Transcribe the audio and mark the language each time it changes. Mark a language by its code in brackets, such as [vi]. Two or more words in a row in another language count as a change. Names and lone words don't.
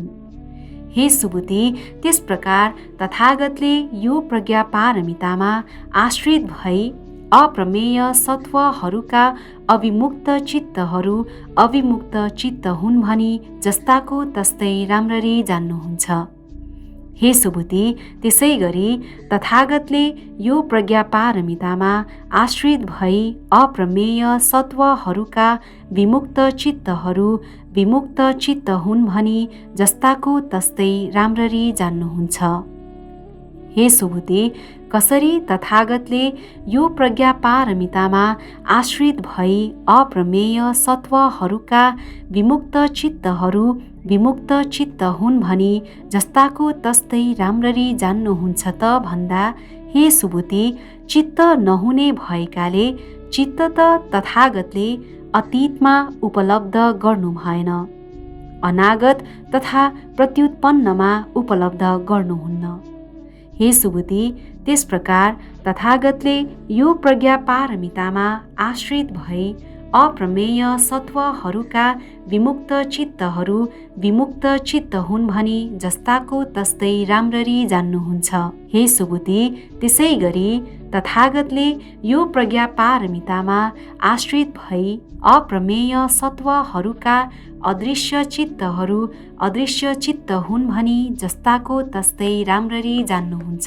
[ne] हे सुबुद्धि, त्यस प्रकार तथागतले यो प्रज्ञा पारमितामा आश्रित भई अप्रमेय सत्वहरूका अविमुक्त चित्तहरू अविमुक्त चित्त हुन् भनी जस्ताको तस्तै राम्ररी जान्नुहुन्छ। हे सुबुद्धि, त्यसै गरी तथागतले यो प्रज्ञा पारमितामा आश्रित भई अप्रमेय सत्वहरूका विमुक्त चित्तहरू विमुक्त चित्त हुन् भनी जस्ताको तस्तै राम्ररी जान्नुहुन्छ। हे सुबुद्धि, कसरी तथागतले यो प्रज्ञा पारमितामा आश्रित भई अप्रमेय सत्वहरूका विमुक्त चित्तहरू विमुक्त चित्त हुन् भनी जस्ताको तस्तै राम्ररी जान्नुहुन्छ त भन्दा हे सुबुद्धि, चित्त नहुने भएकाले चित्त त तथागतले अतीतमा उपलब्ध गर्नु भएन, अनागत तथा प्रत्युत्पन्नमा उपलब्ध गर्नुहुन्न। हे सुबुद्धि, त्यस प्रकार तथागतले यो प्रज्ञा पारमितामा आश्रित भई अप्रमेय सत्वहरूका विमुक्त चित्तहरू विमुक्त चित्त हुन् भनी जस्ताको तस्तै राम्ररी जान्नुहुन्छ। हे सुबुद्धि, त्यसै गरी तथागतले यो प्रज्ञा पारमितामा आश्रित भई अप्रमेय सत्वहरूका अदृश्य चित्तहरू अदृश्य चित्त हुन् भनी जस्ताको तस्तै राम्ररी जान्नुहुन्छ।